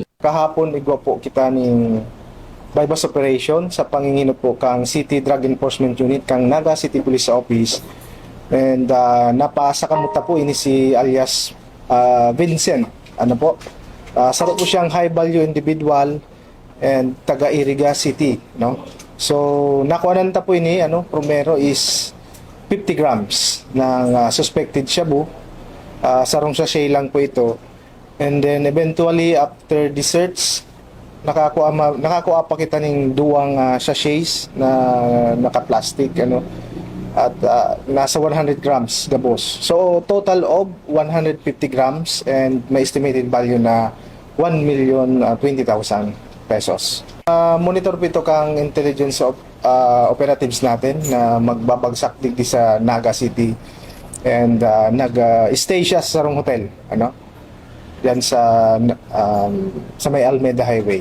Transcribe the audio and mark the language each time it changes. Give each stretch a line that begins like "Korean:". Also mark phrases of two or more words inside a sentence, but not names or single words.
Bikol: Kahapon igwa po kita ning bypass operation sa panginginot po kang City Drug Enforcement Unit kang Naga City Police Office, and napasakamuta po ini si alias Vincent. Saro po siyang
English: high value individual
Bikol: and taga Iriga City, no? So nakuhanan ta po ini primero is 50 grams ng suspected shabu. Sarong sachet lang po ito.
English: And then eventually after the search,
Bikol: nakakuha pa kita ng duwang sachets na naka-plastic at nasa 100 grams gabos.
English: So total of 150 grams and
Bikol: may estimated value na
English: 1,020,000 pesos.
Bikol: Monitor po ito kang
English: intelligence operatives
Bikol: natin na magbabagsak digdi sa Naga City, and nag-stay siya sa sarong hotel yan sa may Almeida Highway.